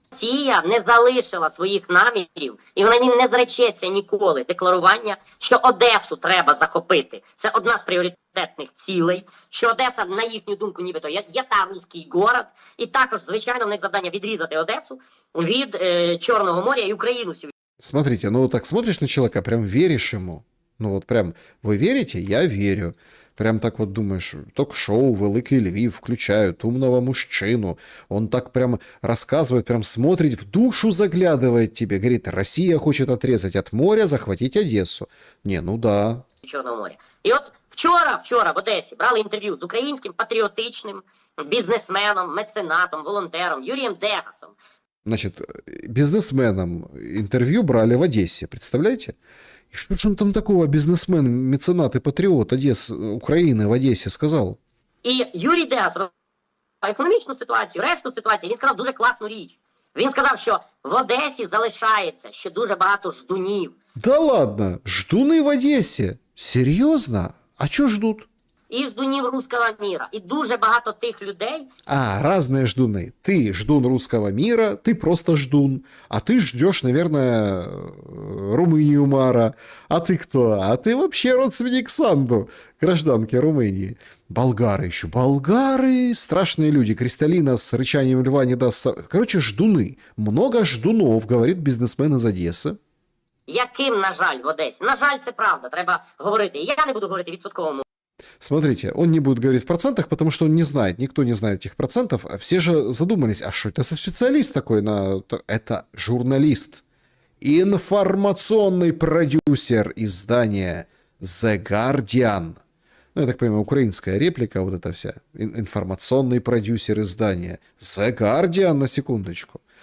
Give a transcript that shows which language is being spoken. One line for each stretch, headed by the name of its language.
Ukrainian: Росія не залишила своїх намірів, і вона не зречеться ніколи декларування, що Одесу треба захопити. Це одна з пріоритетних цілей, що Одеса, на їхню думку, нібито є та руський город. І також, звичайно, в них завдання відрізати Одесу від Чорного моря і Україну всю.
Russian: Смотрите, ну так смотришь на человека, прям веришь ему. Ну вот прям, вы верите? Я верю. Прям так вот думаешь, ток-шоу «Великий Львів» включают умного мужчину. Он так прям рассказывает, прям смотрит, в душу заглядывает тебе. Говорит, Россия хочет отрезать от моря, захватить Одессу. Не, ну да.
Ukrainian: Чорного моря. І от вчора в Одесі брали інтерв'ю з українським патріотичним бізнесменом, меценатом, волонтером Юрієм Дегасом.
Russian: Значит, бизнесменам интервью брали в Одессе, представляете? И что же он там такого, бизнесмен, меценат и патриот Украины в Одессе сказал?
Ukrainian: І Юрій Дегас розповідав економічну ситуацію, решту ситуації, він сказав дуже класну річ. Він сказав, що в Одесі залишається ще дуже багато ждунів.
Russian: Да ладно, ждуны в Одессе? Серьезно? А что ждут?
Ukrainian: І ждунів руського міра. І дуже багато тих людей.
Russian: А, разные ждуны. Ты ждун русского мира, ты просто ждун. А ты ждешь, наверное, Румынию Мара. А ты кто? А ты вообще родственник Санду, гражданки Румынии. Болгары еще. Болгары, страшные люди. Кристаллина с рычанием льва не даст... Короче, ждуны. Много ждунов, говорит бизнесмен из Одессы.
Ukrainian: Яким, на жаль, в Одесі? На жаль, це правда, треба говорити. Я не буду говорити відсотковому.
Russian: Смотрите, он не будет говорить в процентах, потому что он не знает, никто не знает этих процентов. Все же задумались, а что это за специалист такой? Это журналист, информационный продюсер издания The Guardian. Ну, я так понимаю, украинская реплика, вот эта вся. Информационный продюсер издания The Guardian, на секундочку.